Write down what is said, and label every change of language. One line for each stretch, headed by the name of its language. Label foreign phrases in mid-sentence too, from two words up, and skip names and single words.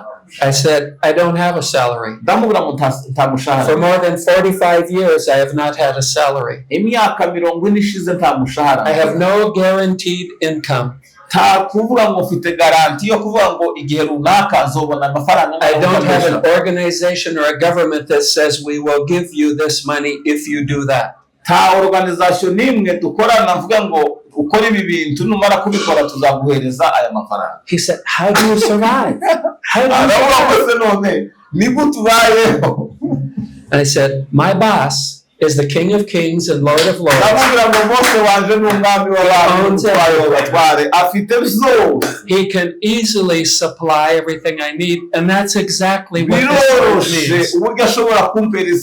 English: I said, I don't have a salary.
Rundi: ndamubwira ngo nta mushahara.
English: For more than 45 years, I have not had a salary.
Rundi: Imyaka 40 ishize nta mushahara.
English: I have no guaranteed income.
Rundi: nta kuvuga ngo mfite garanti yo kuvuga ngo igihe runaka nzobona amafaranga.
English: I don't have an organization or a government that says we will give you this money if you do that.
Rundi: nta organization nimwe dukorana mvuga ngo ukora ibi bintu numara kubikora tuzaguhereza aya mafaranga.
English: He said, how do you survive? How do you survive? And I said, my boss is the King of Kings and Lord of Lords. He can easily supply everything I need, and that's exactly what this word means.